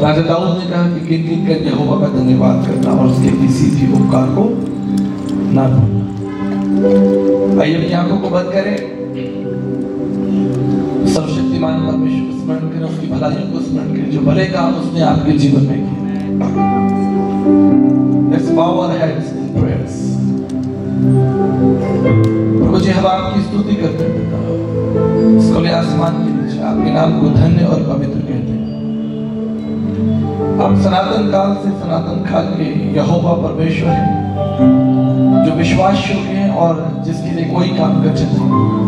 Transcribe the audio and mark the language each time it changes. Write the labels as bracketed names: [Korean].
[Hindi] राजा दाऊद ने कहा कि गिन गिन कर यहोवा का धन्यवाद करना और उसके किसी भी उपकार को ना भूलना। आइए अपनी आंखों को बंद करें, सर्वशक्तिमान परमेश्वर को स्मरण करें, उसकी भलाइयों को स्मरण करें जो भले काम उसने आपके जीवन में किए। [English] Let's bow our heads in prayers। [Hindi] प्रभु जी हम आपकी स्तुति करते हैं, इस खुले आसमान के नीचे आपके नाम को धन्य और पवित्र कहते हैं। आप सनातन काल से सनातन काल के यहोवा परमेश्वर हैं जो विश्वास योग्य हैं और जिसके लिए कोई काम कर सकते नहीं।